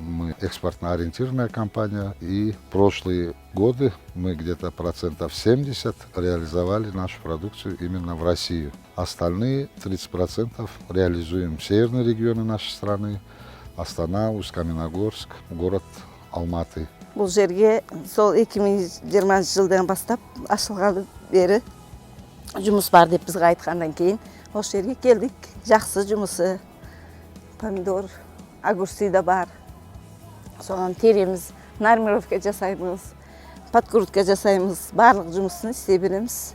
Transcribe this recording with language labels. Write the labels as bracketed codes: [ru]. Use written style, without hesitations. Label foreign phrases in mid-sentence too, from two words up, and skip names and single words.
[ru] Мы экспортно-ориентированная компания. И прошлые годы мы где-то 70% реализовали нашу продукцию именно в Россию. Остальные 30% реализуем в северные регионы нашей страны. Астана, Усть-Каменогорск, город Алматы. [kk] Бұл жерге сол 2020 жылдан бастап ашылғалы бері жұмыс бар деп бізге айтқандан кейін осы жерге келдік. Жақсы жұмысы, помидор, огурцы да бар. Соған тереміз, нормировка жасаймыз, подкрутка жасаймыз, барлық жұмысын істей береміз.